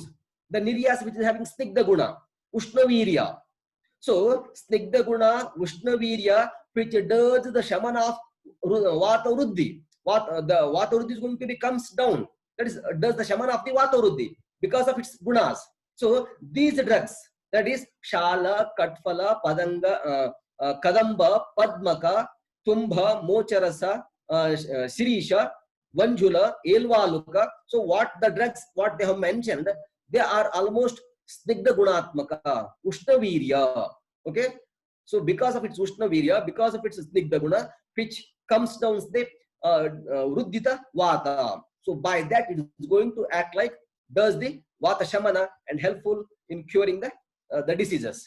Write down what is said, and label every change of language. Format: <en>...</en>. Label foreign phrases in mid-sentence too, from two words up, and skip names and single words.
<en>The Niryasa which is having Snigdha Guna, Ushnavirya. So Snigdha Guna, Ushnavirya, which does the Shamana of Vata Ruddhi. The Vata Ruddhi is going to be comes down. That is, does the Shamana of the Vata Ruddhi because of its gunas. So these drugs, that is Shala, Katfala, Padanga, Kadamba, Padmaka, Tumbha, Mocharasa, Sirisha, Vanjula, Elvaluka. So what the drugs, what they have mentioned, they are almost Snigdha Gunatmaka, Ushnavirya. Okay. So because of its Ushnavirya, because of its Snigdha Guna, which comes down the Ruddhita Vata. So by that it is going to act like does the Vata Shamana and helpful in curing the diseases.</en>